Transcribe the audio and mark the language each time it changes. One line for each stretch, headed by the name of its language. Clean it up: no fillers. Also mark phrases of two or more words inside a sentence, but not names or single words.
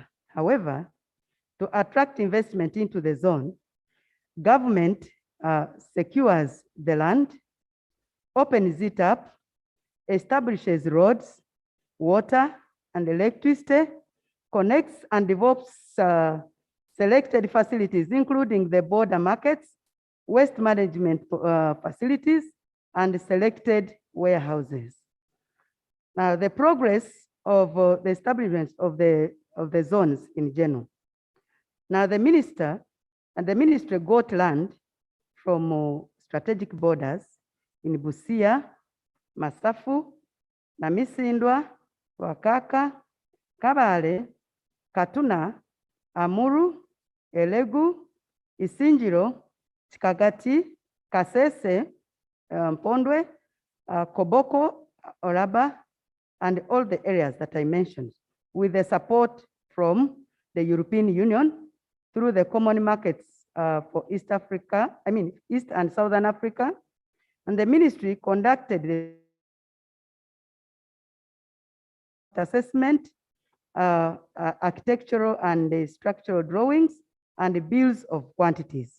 English: However, to attract investment into the zone, government secures the land, opens it up, establishes roads, water, and electricity, connects and develops selected facilities, including the border markets, waste management facilities, and selected warehouses. Now, the progress of the establishment of the zones in general. Now, the minister and the ministry got land from strategic borders in Busia, Masafu, Namisindwa, Wakaka, Kabale, Katuna, Amuru, Elegu, Isinjiro, Chikagati, Kasese, Mpondwe, Koboko, Oraba, and all the areas that I mentioned, with the support from the European Union through the common markets for East and Southern Africa. And the ministry conducted the assessment, architectural and structural drawings, and the bills of quantities.